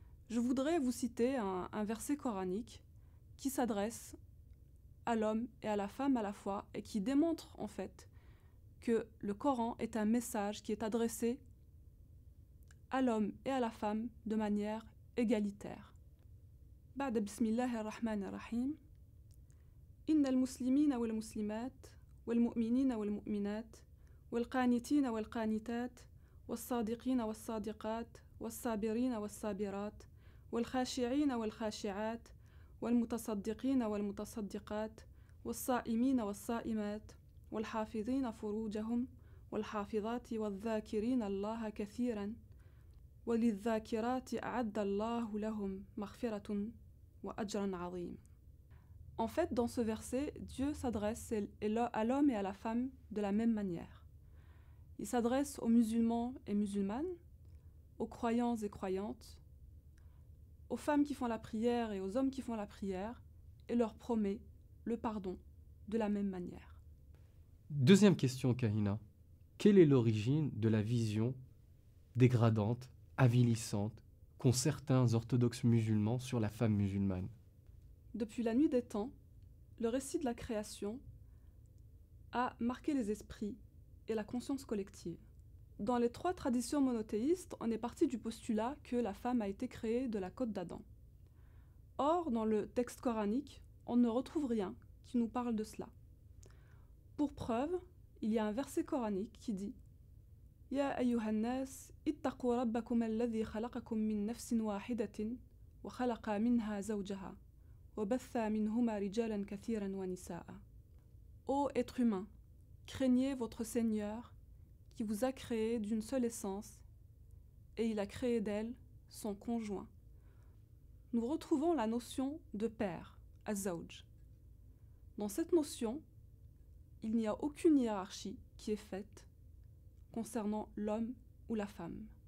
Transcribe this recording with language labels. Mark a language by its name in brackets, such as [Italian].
[French] Je voudrais vous citer un verset coranique qui s'adresse à l'homme et à la femme à la fois et qui démontre en fait que le Coran est un message qui est adressé à l'homme et à la femme de manière égalitaire. [Arabic] بعد بسم الله الرحمن الرحيم إن المسلمين والمسلمات والمؤمنين والمؤمنات والقانتين والقانتات والصادقين والصادقات والصابرين والصابرات والخاشعين والخاشعات والمتصدقين والمتصدقات والصائمين والصائمات والحافظين فروجهم والحافظات والذاكرين الله كثيرا وَلِلذَّاكِرَاتِ أَعَدَّ اللَّهُ لَهُمْ مَغْفِرَةٌ وَأَجْرًا عَظِيمًا. [French] En fait, dans ce verset, Dieu s'adresse à l'homme et à la femme de la même manière. Il s'adresse aux musulmans et musulmanes, aux croyants et croyantes, aux femmes qui font la prière et aux hommes qui font la prière, et leur promet le pardon de la même manière. Deuxième question, Kahina. Quelle est l'origine de la vision dégradante, avilissante, qu'ont certains orthodoxes musulmans sur la femme musulmane? Depuis la nuit des temps, le récit de la création a marqué les esprits et la conscience collective. Dans les trois traditions monothéistes, on est parti du postulat que la femme a été créée de la côte d'Adam. Or, dans le texte coranique, on ne retrouve rien qui nous parle de cela. Pour preuve, il y a un verset coranique qui dit [Arabic] يا أيها الناس اتقوا ربكم الذي خلقكم من نفس واحدة وخلق منها زوجها وبث منهما رجالا كثيرا ونساء. [French] Ô être humain, craignez votre Seigneur qui vous a créé d'une seule essence et il a créé d'elle son conjoint. Nous retrouvons la notion de père, az-zawj. Dans cette notion, il n'y a aucune hiérarchie qui est faite concernant l'homme ou la femme.